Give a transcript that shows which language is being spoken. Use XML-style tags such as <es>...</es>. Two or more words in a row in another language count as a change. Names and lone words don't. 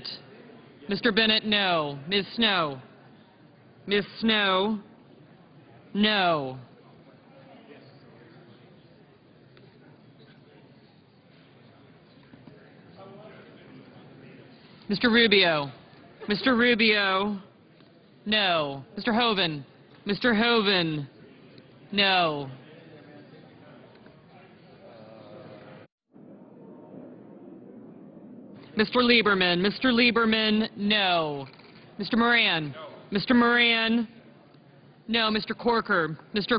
<en>Mr. Bennett, no. Ms. Snow. Ms. Snow, no. Mr. Rubio. Mr. Rubio, no. Mr. Hoeven. Mr. Hoeven, no. Mr. Lieberman. Mr. Lieberman, no. Mr. Moran. Mr. Moran, no. Mr. Corker. Mr.</en>